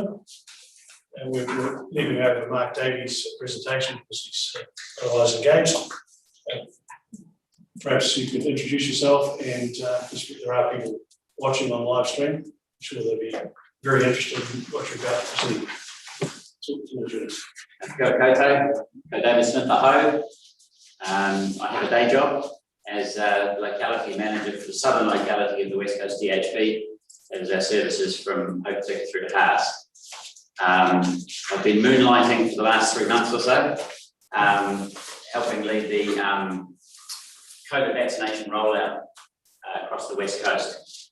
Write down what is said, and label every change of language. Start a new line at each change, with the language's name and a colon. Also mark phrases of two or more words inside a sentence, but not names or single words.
English: And we're leaving over to Mark Davies' presentation because he's otherwise engaged. Perhaps you could introduce yourself and just there are people watching on live stream. I'm sure they'll be very interested in what you're about to see.
Māori: Kia koutou, ko David Smith aho.
English: I have a day job as a locality manager for the southern locality of the West Coast DHB. That is our services from Hokitika through to Haas. I've been moonlighting for the last 3 months or so, helping lead the COVID vaccination rollout across the West Coast.